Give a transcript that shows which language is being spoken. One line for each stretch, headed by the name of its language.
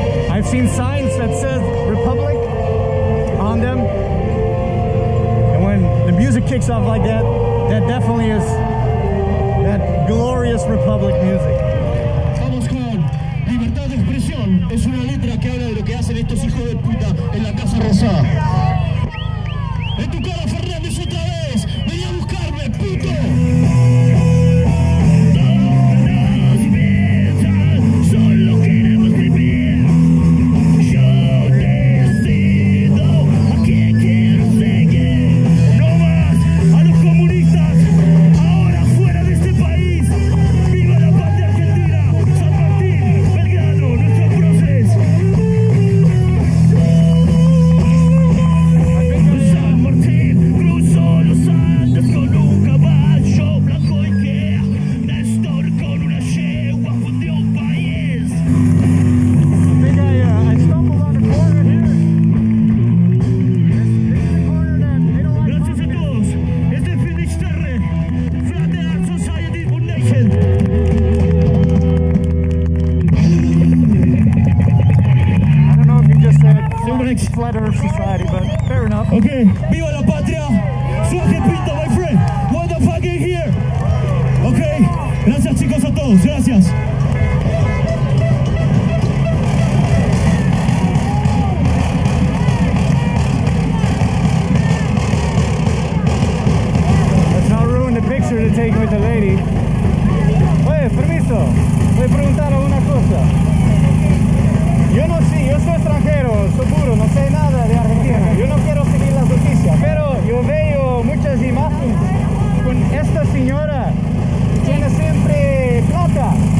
English: I've seen signs that says Republic on them, and when the music kicks off like that, that definitely is that glorious Republic music.
Spanish: Vamos con Libertad de Expresión. Es una letra que habla de lo que hacen estos hijos de puta en la Casa Rosada. En tu cara, Fernández, otra vez. Vení a buscarme, puto. Solo queremos vivir. Yo decido a quién quiero seguir. No más a los comunistas. Ahora fuera de este país. Viva la patria argentina. San Martín, Belgrano, nuestro proceso. San Martín cruzó los Andes con un caballo blanco y que Néstor con una yegua fundió un país.
English: I think I stumbled on a corner here. This is a corner that they don't like.
Spanish: Gracias a todos. Este es Finisterre, Flat Earth Society Foundation.
English: I don't know if you just said Flat Earth Society, but fair enough. Okay,
Spanish: viva la patria.
English: Fucking pinta, my friend. What the fuck is here?
Spanish: Okay, gracias chicos a todos. Gracias.
English: Let's not ruin the picture to take with the lady.
Spanish: Oye, permiso. Voy a preguntar una cosa. Yo no sé, yo soy extranjero, seguro, no sé nada de Argentina. Yo no quiero seguir las noticias, pero yo veo muchas imágenes con esta señora que tiene siempre plata.